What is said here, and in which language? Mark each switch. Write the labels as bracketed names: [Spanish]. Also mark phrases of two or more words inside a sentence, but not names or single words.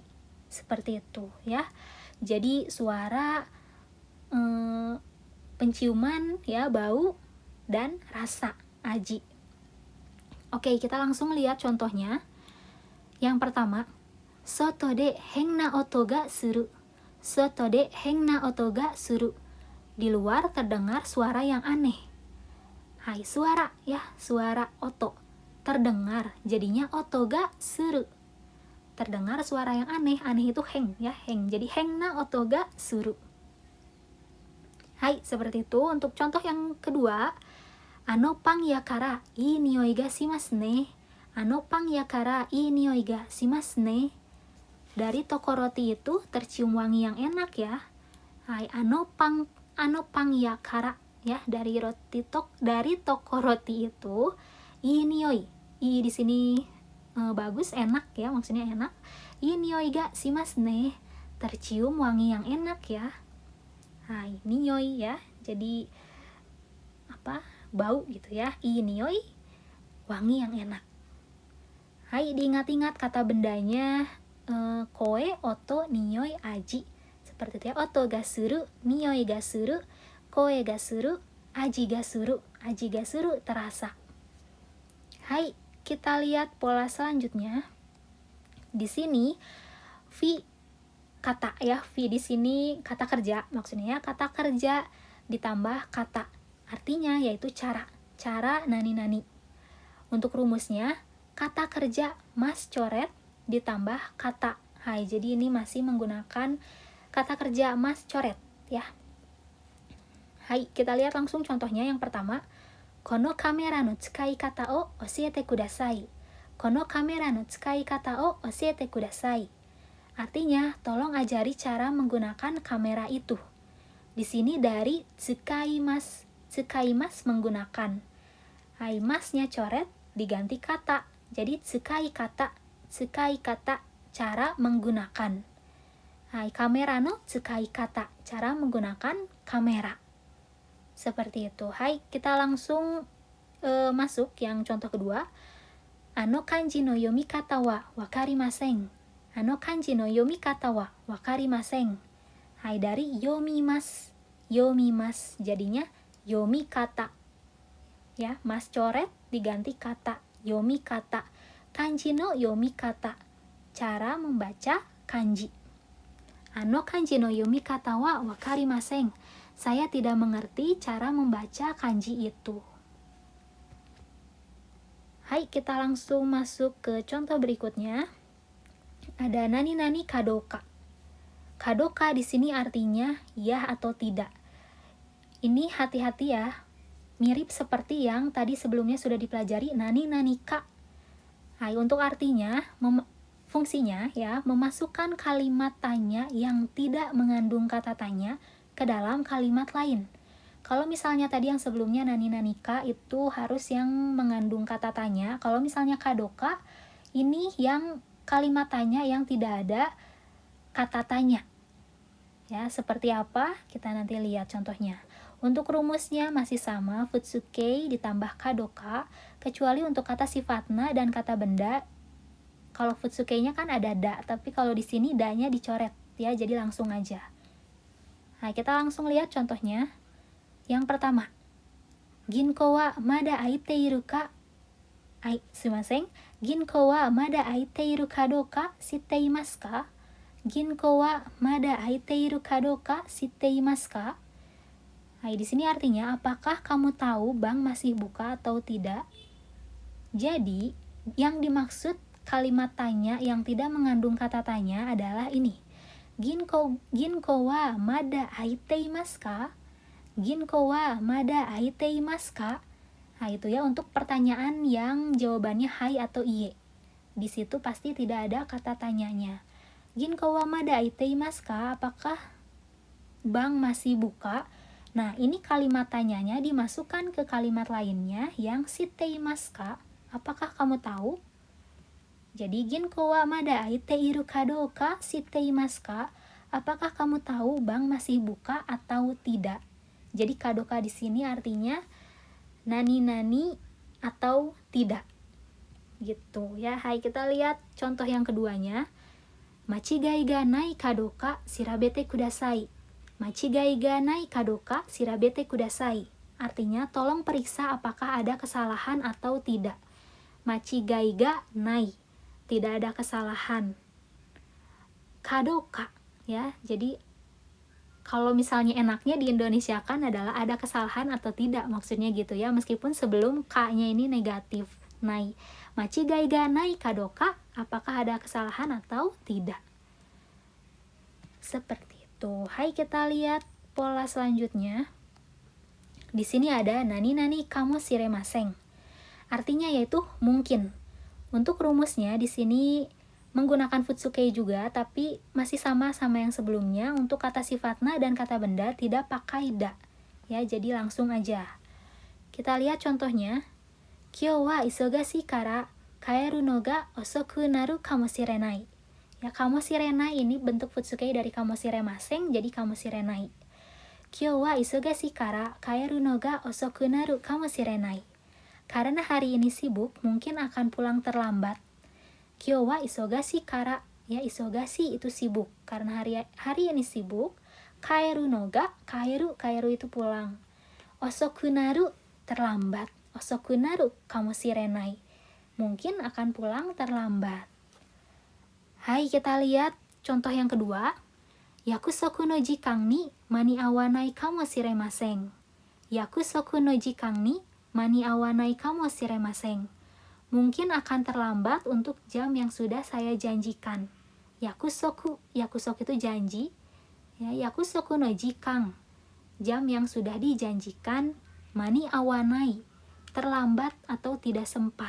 [Indonesian] Seperti itu ya. Jadi suara, penciuman ya, bau, dan rasa, aji. Oke, kita langsung lihat contohnya. Yang pertama, [Japanese] 外で変な音がする. 外で変な音がする. [Indonesian] Di luar terdengar suara yang aneh. Hai, suara ya, suara oto. Terdengar, jadinya [Japanese] 音がする. [Indonesian] Terdengar suara yang aneh. Aneh itu heng ya, heng. Jadi [Japanese] 変な音がする. [Indonesian] Hai, seperti itu. Untuk contoh yang kedua, [Japanese] あのパン屋からいい匂いがしますね. あのパン屋からいい匂いがしますね. [Indonesian] Dari toko roti itu tercium wangi yang enak ya. [Japanese] はい、あのパン屋から [Indonesian] ya, dari toko roti itu [Japanese] いい匂い. [Indonesian] Ii di sini bagus, enak ya, maksudnya enak. [Japanese] いい匂いがしますね. [Indonesian] Tercium wangi yang enak ya. Hai, nioi ya. Jadi apa? Bau gitu ya. [Japanese] いい匂い, [Indonesian] wangi yang enak. Hai, diingat-ingat kata bendanya [Japanese] 声、音、匂い、味. [Indonesian] Seperti itu ya. [Japanese] 音がする、匂いがする、声がする、味がする. 味がする terasa. [Indonesian] Hai, kita lihat pola selanjutnya. Di sini vi kata ya, vi di sini kata kerja, maksudnya ya, kata kerja ditambah kata. Artinya yaitu cara. Cara nani-nani. Untuk rumusnya, kata kerja mas coret ditambah kata. Hai, jadi ini masih menggunakan kata kerja mas coret ya. Hai, kita lihat langsung contohnya. Yang pertama, [Japanese] このカメラの使い方を教えてください. このカメラの使い方を教えてください. [Indonesian] Artinya, tolong ajari cara menggunakan kamera itu. Di sini dari tsukaimasu. Tsukaimasu menggunakan. Hai, masnya coret diganti kata. Jadi [Japanese] 使い方. 使い方, [Indonesian] cara menggunakan. [Japanese] はい、カメラの使い方, [Indonesian] cara menggunakan kamera. Seperti itu. Hai, kita langsung masuk yang contoh kedua. [Japanese] あの漢字の読み方はわかりません. あの漢字の読み方はわかりません. はい、dari 読みます。読みます. [Indonesian] Jadinya yomikata. Ya, mas coret diganti kata, yomikata. [Japanese] 漢字の読み方. [Indonesian] Cara membaca kanji. [Japanese] 漢字の読み方はわかりません. [Indonesian] Saya tidak mengerti cara membaca kanji itu. Hai, kita langsung masuk ke contoh berikutnya. Ada [Japanese] なになにかどうか. [Indonesian] Kadoka di sini artinya ya atau tidak. Ini hati-hati ya. Mirip seperti yang tadi sebelumnya sudah dipelajari [Japanese] なになにか. [Indonesian] Hai, untuk artinya fungsinya ya, memasukkan kalimat tanya yang tidak mengandung kata tanya ke dalam kalimat lain. Kalau misalnya tadi yang sebelumnya [Japanese] なになにか [Indonesian] itu harus yang mengandung kata tanya. Kalau misalnya kadoka, ini yang kalimat tanya yang tidak ada kata tanya. Ya, seperti apa? Kita nanti lihat contohnya. Untuk rumusnya masih sama, futsuke ditambah kadoka, kecuali untuk kata sifatna dan kata benda. Kalau futsuke-nya kan ada da, tapi kalau di sini da-nya dicoret ya, jadi langsung aja. Nah, kita langsung lihat contohnya. Yang pertama, [Japanese] 銀行はまだ開いているか? すみません。銀行はまだ開いているかどうかしていますか? 銀行はまだ開いているかどうかしていますか? [Indonesian] Nah, di sini artinya apakah kamu tahu bank masih buka atau tidak? Jadi, yang dimaksud kalimat tanya yang tidak mengandung kata tanya adalah ini. [Japanese] 銀行はまだ開いていますか? 銀行はまだ開いていますか? [Indonesian] Nah, itu ya untuk pertanyaan yang jawabannya hai atau iye. Di situ pasti tidak ada kata tanyanya. [Japanese] 銀行はまだ開いていますか? [Indonesian] Apakah bank masih buka? Nah, ini kalimat tanyanya dimasukkan ke kalimat lainnya yang [Japanese] していますか? [Indonesian] Apakah kamu tahu? Jadi, [Japanese] 銀行はまだ開いているかどうかしていますか? [Indonesian] Apakah kamu tahu bank masih buka atau tidak? Jadi, kadoka di sini artinya nani-nani atau tidak. Gitu ya. Hai, kita lihat contoh yang keduanya. [Japanese] 間違いがないかどうか調べてください. 間違いがないかどうか調べてください. [Indonesian] Artinya, tolong periksa apakah ada kesalahan atau tidak. [Japanese] 間違いがない. [Indonesian] Tidak ada kesalahan. Kadoka. Ya, jadi kalau misalnya enaknya di Indonesia kan adalah ada kesalahan atau tidak. Maksudnya gitu ya. Meskipun sebelum ka-nya ini negatif. [Japanese] ない。間違いがないかどうか. [Indonesian] Apakah ada kesalahan atau tidak. Seperti itu. Hai, kita lihat pola selanjutnya. Di sini ada [Japanese] なになにかもしれません. [Indonesian] Artinya yaitu mungkin. Untuk rumusnya di sini menggunakan futsuke juga, tapi masih sama yang sebelumnya. Untuk kata sifatna dan kata benda tidak pakai da. Ya, jadi langsung aja. Kita lihat contohnya. [Japanese] 今日は忙しいから帰るのが遅くなるかもしれない. [Indonesian] Ya, kamoshirenai ini bentuk futsuke dari kamosiremasen, jadi kamoshirenai. [Japanese] 今日は忙しいから帰るのが遅くなるかもしれない. [Indonesian] Karena hari ini sibuk, mungkin akan pulang terlambat. [Japanese] 今日は忙しいから. [Indonesian] Ya, isogashi itu sibuk. Karena hari ini sibuk. [Japanese] 帰るのが、帰る [Indonesian] itu pulang. [Japanese] 遅くなる、terlambat。遅くなるかもしれない. [Indonesian] Mungkin akan pulang terlambat. Hai, kita lihat contoh yang kedua. [Japanese] 約束の時間に間に合わないかもしれません. 約束の時間に間に合わないかもしれません. [Indonesian] Mungkin akan terlambat untuk jam yang sudah saya janjikan. Yakusoku itu janji. Ya, [Japanese] 約束の時間, [Indonesian] jam yang sudah dijanjikan. [Japanese] 間に合わない, [Indonesian] terlambat atau tidak sempat.